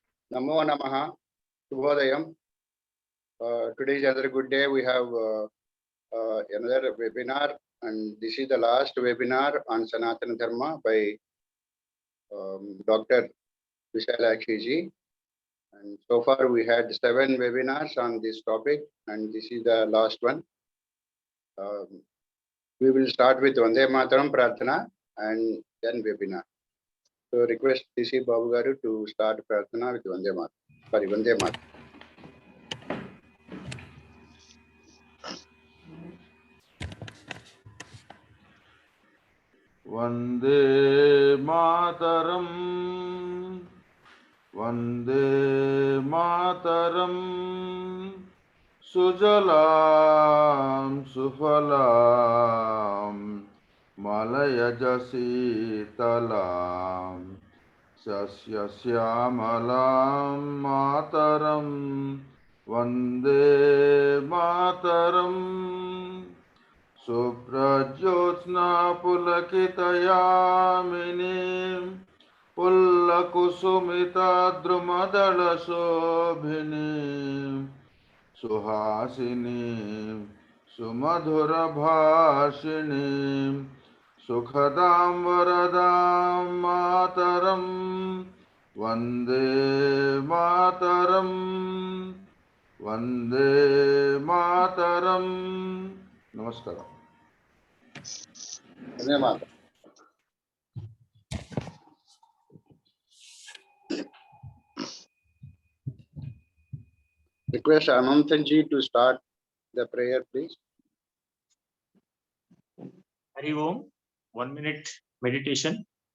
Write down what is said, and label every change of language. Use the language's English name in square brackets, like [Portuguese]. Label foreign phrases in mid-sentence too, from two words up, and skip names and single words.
[Sanskrit] नमो नमः। शुभोदयम्. [English] Today is another good day. We have another webinar, and this is the last webinar on Sanatana Dharma by Dr. Visalakshi ji. And so far we had 7 webinars on this topic, and this is the last one. We will start with Vande Mataram Prarthana and then webinar. So request C.C. Babu Garu to start Prarthana with Vande Mataram. Sorry, Vande Mataram. [Sanskrit] वन्दे मातरम्, वन्दे मातरम्, सुजलाम् सुफलाम्, मलयजशीतलाम्, सस्य श्यामलाम् मातरम्, वन्दे मातरम्. सुप्रज्योत्स्ना पुलकितयामिनीम् फुल्लकुसुमित द्रुमदल शोभिनीम् सुहासिनीम् सुमधुर भाषिणीम् सुखदाम् वरदाम् मातरम् वन्दे मातरम् वन्दे मातरम्. Namaskaram. वन्दे मातरम्. [English] Request Anantanji to start the prayer, please. [Sanskrit] हरि ॐ, [English] 1 minute meditation.